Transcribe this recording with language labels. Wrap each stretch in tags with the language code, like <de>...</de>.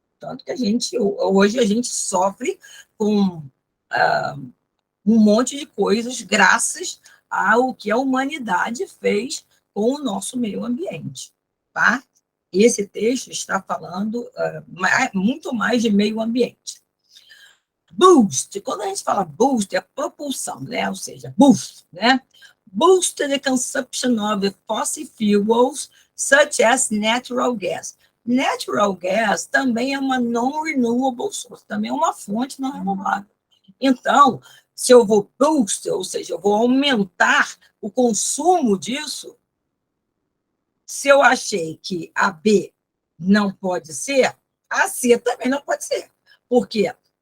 <pt>Tanto que hoje a gente sofre com um monte de coisas graças ao que a humanidade fez com o nosso meio ambiente, tá? Esse texto está falando muito mais de meio ambiente. Boost, quando a gente fala boost, é propulsão, né? Ou seja, boost, né?</pt> <en>Boost the consumption of fossil fuels, such as natural gas.</en> <pt>Natural gas também é uma non-renewable source, também é uma fonte não renovável. Então, se eu vou boost, ou seja, eu vou aumentar o consumo disso, se eu achei que a B não pode ser, a C também não pode ser. Por quê?</pt>